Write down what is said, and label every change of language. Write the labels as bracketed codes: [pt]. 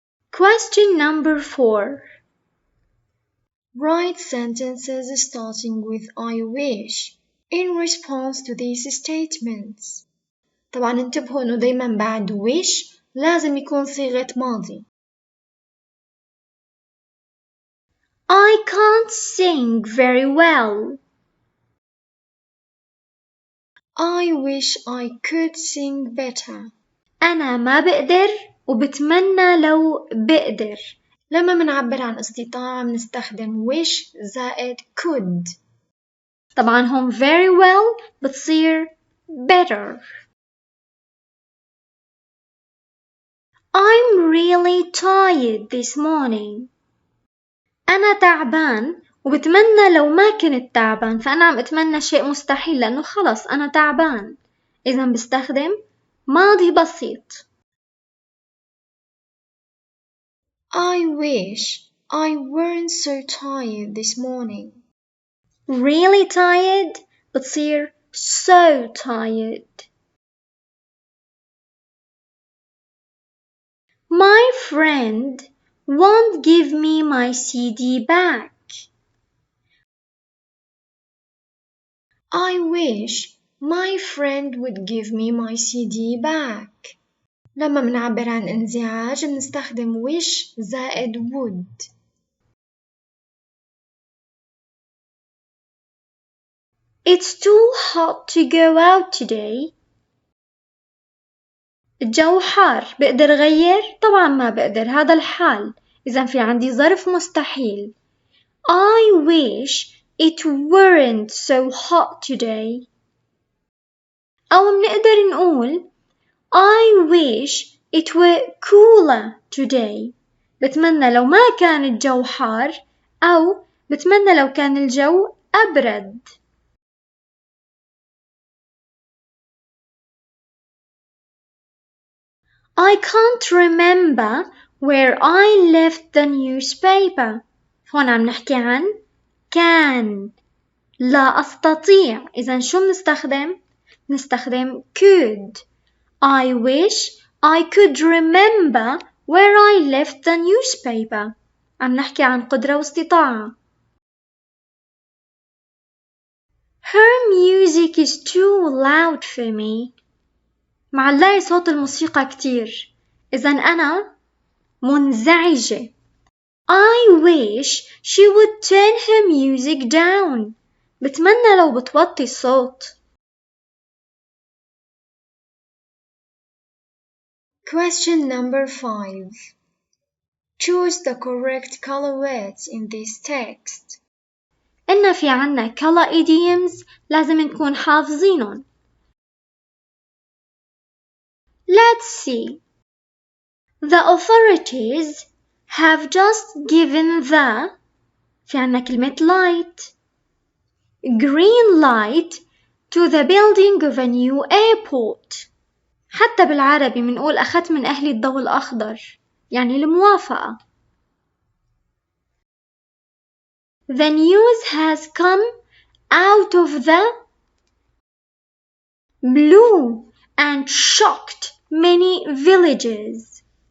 [en] Question number 4. Write sentences starting with I wish in response to these statements. [ar] طبعا انتبهوا انه دايما بعد wish لازم يكون صيغة ماضي. [en] I can't sing very well. I wish I could sing better. [ar] أنا ما بقدر وبتمنى لو بقدر. لما منعبر عن استطاعة بنستخدم wish زائد could. طبعا هم [en] very well [ar] بتصير better. [en] I'm really tired this morning. [ar] أنا تعبان وبتمنى لو ما كنت تعبان، فأنا عم أتمنى شيء مستحيل لأنه خلص أنا تعبان، إذا بستخدم ماضي بسيط. [en] I wish I weren't so tired this morning. Really tired [ar] بتصير [en] so tired. My friend won't give me my CD back. I wish my friend would give me my CD back. [ar] لما منعبر عن انزعاج بنستخدم wish زائد would. [en] It's too hot to go out today. [ar] الجو حار، بقدر غير؟ طبعا ما بقدر، هذا الحال، إذا في عندي ظرف مستحيل. [en] I wish it weren't so hot today. [ar] أو بنقدر نقول [en] I wish it were cooler today. [ar] بتمنى لو ما كان الجو حار، أو بتمنى لو كان الجو أبرد. [en] I can't remember where I left the newspaper. [ar] هون عم نحكي عن كان، لا أستطيع، إذا شو بنستخدم؟ نستخدم could. [en] I wish I could remember where I left the newspaper. [ar] عم نحكي عن قدرة واستطاعة. [en] Her music is too loud for me. [ar] معلقي صوت الموسيقى كتير، إذا أنا منزعجة. [en] I wish she would turn her music down. [ar] بتمنى لو بتوطي الصوت. [en] Question number 5. Choose the correct color words in this text. [ar] إن في عنا color idioms لازم نكون حافظينهم. [en] Let's see. The authorities have just given the [ar] في عنا كلمة [en] light green light to the building of a new airport. [ar] حتى بالعربي منقول أخذت من أهلي الضوء الأخضر، يعني الموافقة. [en] The news has come out of the blue and shocked many villages.